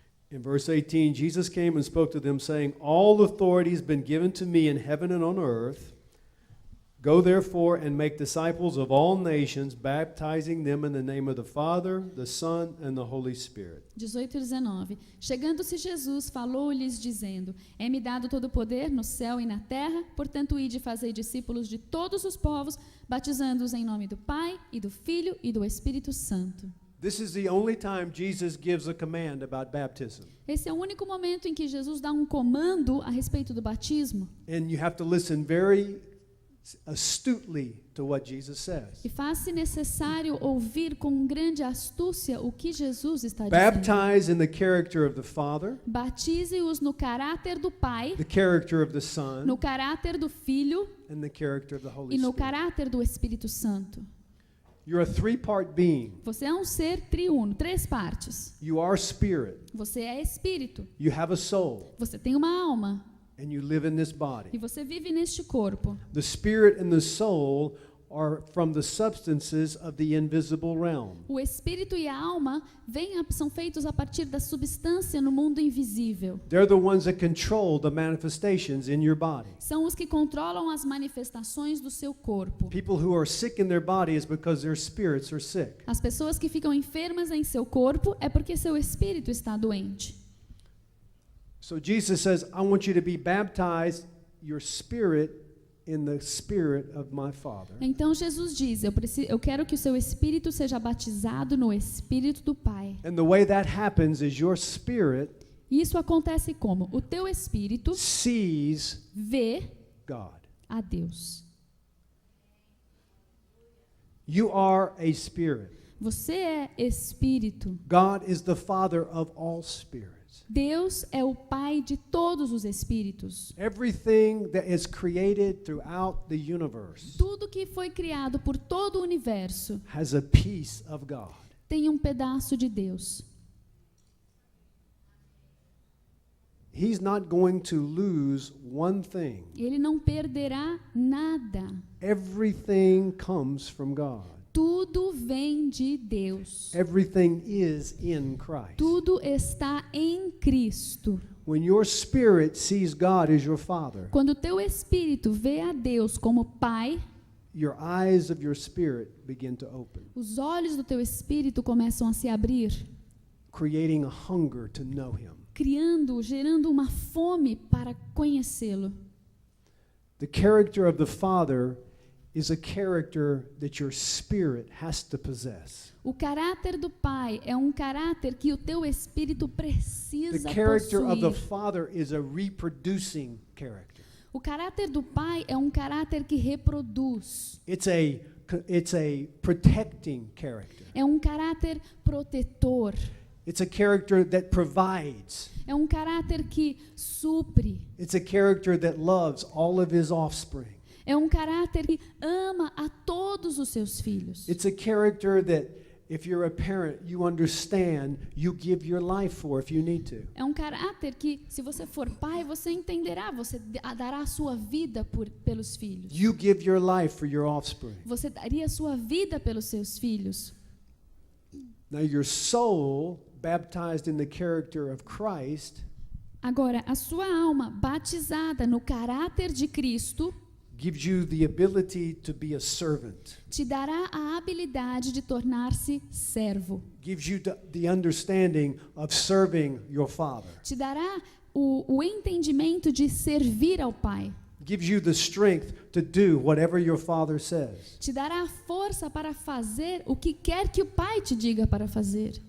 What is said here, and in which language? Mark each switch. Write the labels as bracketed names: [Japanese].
[English] In verse 18, Jesus came and spoke to them, saying, all authority has been given to me in heaven and on earth. Go therefore and make disciples of all nations, baptizing them in the name of the Father, the Son, and the Holy Spirit. [Portuguese] 18 e 19. Chegando-se Jesus, falou-lhes, dizendo: é-me dado todo o poder no céu e na terra, portanto, ide e fazei discípulos de todos os povos, batizando-os em nome do Pai, e do Filho, e do Espírito Santo. [English] This is the only time Jesus gives a command about baptism. [Portuguese] Esse é o único momento em que Jesus dá um comando a respeito do batismo. [English] And you have to listen very astutely to what Jesus says. [Portuguese] E faz-se necessário ouvir com grande astúcia o que Jesus está dizendo. [English] Baptize in the character of the Father, [Portuguese] Batize-os no caráter do Pai, [English] the character of the Son, [Portuguese] no caráter do Filho [English] and the character of the Holy [Portuguese] e no [English] Spirit. [Portuguese] caráter do Espírito Santo. [English] You're a three-part being. [Portuguese] Você é um ser triuno, 3 partes. [English] You are spirit. [Portuguese] Você é espírito. [English] You have a soul. [Portuguese] Você tem uma alma. [English] And you live in this [Portuguese] E [English] body. [Portuguese] você vive neste corpo. [English] The spirit and the soul are from the substances of the invisible realm. [Portuguese] O espírito e a alma são feitos a partir da substância no mundo invisível. [English] They're the ones that control the manifestations in your body. [Portuguese] São os que controlam as manifestações do seu corpo. [English] People who are sick in their bodies because their spirits are sick. [Portuguese] As pessoas que ficam enfermas em seu corpo é porque seu espírito está doente. [English] So Jesus says, I want you to be baptized, your spirit, in the spirit of my Father. [Portuguese] Então Jesus diz, eu quero que o seu espírito seja batizado no espírito do Pai. [English] And the way that happens is your spirit [Portuguese] E isso acontece como? O teu espírito [English] sees [Portuguese] vê [English] God. [Portuguese] a Deus. [English] You are a spirit. [Portuguese] Você é espírito. [English] God is the Father of all spirits. [Portuguese] Deus é o Pai de todos os espíritos. [English] Everything that is created throughout the universe [Portuguese] Tudo que foi criado por todo o universo [English] has a piece of God. [Portuguese] tem um pedaço de Deus. [English] He's not going to lose one thing. [Portuguese] Ele não perderá nada. [English] Everything comes from God. [Portuguese] Tudo vem de Deus. [English] Everything is in Christ. [Portuguese] Tudo está em Cristo. [English] When your spirit sees God as your Father, [Portuguese] Quando o teu espírito vê a Deus como Pai, [English] your eyes of your spirit begin to open, [Portuguese] os olhos do teu espírito começam a se abrir, [English] creating a hunger to know Him. [Portuguese] gerando uma fome para conhecê-lo. [English] The character of the Father is a character that your spirit has to possess. [Portuguese] O caráter do Pai é um caráter que o teu espírito [English] The [Portuguese] precisa [English] character of the [Portuguese] possuir. [English] Father is a reproducing character. [Portuguese] O caráter do Pai é um caráter que reproduz. [English] It's a protecting character. [Portuguese] É um caráter protetor. [English] It's a character that provides. [Portuguese] É um caráter que supre. [English] It's a character that loves all of his offspring. [Portuguese] É um caráter que ama a todos os seus filhos. [English] It's a character that if you're a parent, you understand, you give your life for if you need to. [Portuguese] É um caráter que, se você for pai, você entenderá, você dará a sua vida pelos filhos. [English] You give your life for your offspring. [Portuguese] Você daria a sua vida pelos seus filhos. [English] Now your soul, baptized in the character of Christ, [Portuguese] Agora, a sua alma batizada no caráter de Cristo [English] gives you the ability to be a servant. [Portuguese] te dará a habilidade de tornar-se servo. [English] Gives you the understanding of serving your Father. [Portuguese] Te dará o entendimento de servir ao Pai. [English] Gives you the strength to do whatever your Father says. [Portuguese] Te dará a força para fazer o que quer que o Pai te diga para fazer.